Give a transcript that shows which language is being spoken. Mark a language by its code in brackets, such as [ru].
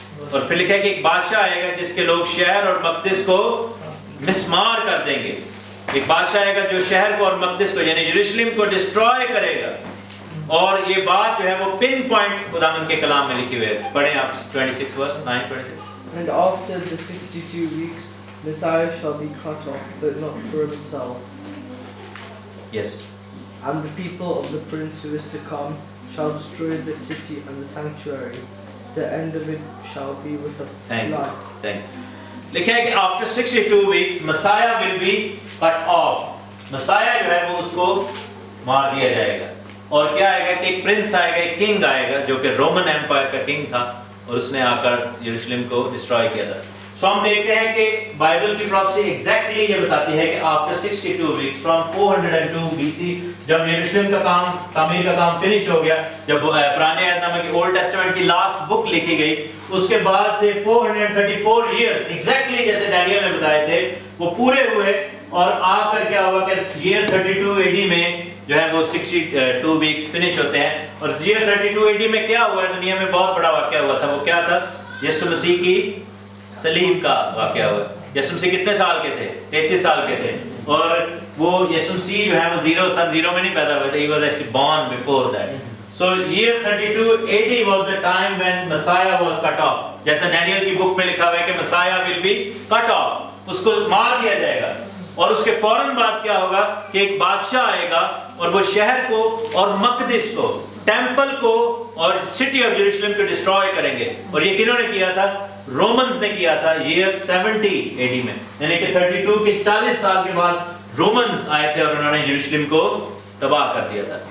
[ur] اور پھر لکھا ہے کہ ایک بادشاہ آئے گا جس کے لوگ شہر اور مقدس کو مسمار کر دیں گے. ایک بادشاہ آئے گا جو شہر کو اور مقدس کو یعنی یروشلم کو ڈسٹروائے کرے گا. اور یہ بات جو ہے وہ پن پوائنٹ خداوند کے کلام میں لکھی ہوئی ہے. پڑھیں آپ 26 verse 9:26. [en] And after the 62 weeks, Messiah shall be cut off, but not for himself. Yes. And the people of the prince who is to come shall destroy the city and the sanctuary. The end of it shall be with a flood. [ur] لکھا ہے کہ [en] after 62 weeks Messiah will be cut off. [ur] Messiah جو ہے وہ اس کو مار دیا جائے گا. اور کیا آئے گا کہ ایک پرنس آئے گا, ایک کنگ آئے گا جو کہ رومن ایمپائر کا کنگ تھا اور اس نے آ کر یروشلم کو ڈسٹرائے کیا تھا. سو ہم دیکھتے ہیں کہ بائبل کی پروفیسی ایگزیکٹلی یہ بتاتی ہے کہ آفٹر 62 ویکس فرام 402 BC جب یروشلم کا کام تعمیر کا کام فنش ہو گیا, جب پرانے عہد نامے کی اولڈ ٹیسٹمنٹ کی لاسٹ بک لکھی گئی, اس کے بعد سے 434 ایئرز ایگزیکٹلی جیسے ڈینیل نے بتائے تھے وہ پورے ہوئے. اور آ کر کیا ہوا کہ year 32 AD میں جو ہے وہ 62 ویکس فنش ہوتے ہیں. اور year 32 AD میں کیا ہوا ہے, دنیا میں بہت بڑا واقعہ ہوا تھا. وہ کیا تھا, یسوع مسیح کی صلیب کا واقعہ ہوا. یسوع مسیح کتنے سال کے تھے, 33 سال کے تھے. اور وہ یسوع مسیح جو ہے وہ سن 0 میں نہیں پیدا ہوئے تھے. [en] He was actually born before that. So year 32 AD was the time when Messiah was cut off. [ur] جیسا ڈینیل کی بک میں لکھا ہوا ہے کہ [en] Messiah will be cut off, [ur] اس کو مار دیا جائے گا. اور اس کے فوراً بعد کیا ہوگا کہ ایک بادشاہ آئے گا اور وہ شہر کو اور مقدس کو, ٹیمپل کو اور سٹی آف یروشلم کو ڈسٹرائے کریں گے. اور یہ کنہوں نے کیا تھا, رومنز نے کیا تھا year 70 AD میں, یعنی کہ 32 کے 40 سال کے بعد رومنز آئے تھے اور انہوں نے یروشلم کو تباہ کر دیا تھا.